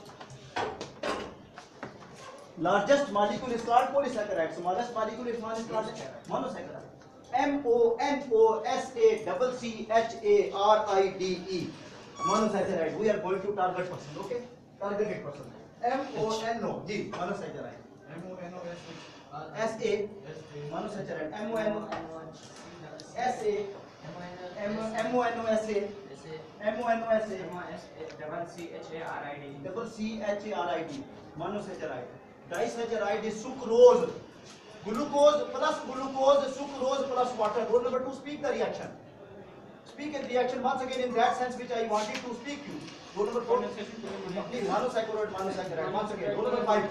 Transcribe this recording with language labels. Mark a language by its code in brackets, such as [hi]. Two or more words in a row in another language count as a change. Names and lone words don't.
[en] Largest molecule is called polysaccharide. Smallest molecule is called monosaccharide. Monosaccharide. Monosaccharide. We are going to target person. Okay? Targeted person. MONO. G. Monosaccharide. SA. Monosaccharide. MONO. SA. MONOSA. MONOSA. Double CHARID. Monosaccharide. Disaccharide is sucrose. Glucose plus sucrose plus water. Rule number 2, speak the reaction. Speak in reaction once again in that sense which I wanted to speak you. Rule number 4. Monosaccharide. Once again. Rule number 5.